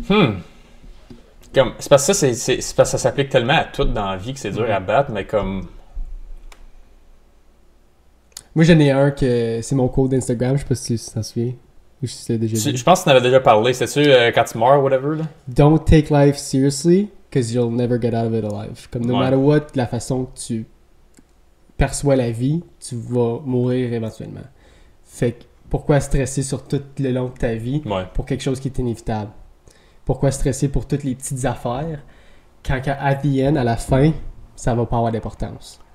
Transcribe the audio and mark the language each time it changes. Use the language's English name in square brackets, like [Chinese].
[French] Comme, c'est parce que c'est parce que ça s'applique tellement à tout dans la vie que c'est dur à battre, mais comme... Moi, j'en ai un que c'est mon code d'Instagram, je sais pas si tu t'en souviens. Ou si tu l'as déjà dit. Je pense que tu en avais déjà parlé. C'était-tu quand tu meurs, whatever, là? [English] Don't take life seriously, because you'll never get out of it alive. [French] Comme [English] no matter what, [French] la façon que tu perçois la vie, tu vas mourir éventuellement. Fait que pourquoi stresser sur tout le long de ta vie pour quelque chose qui est inévitable? Pourquoi stresser pour toutes les petites affaires quand [English] at the end, [French] à la fin, ça va pas avoir d'importance?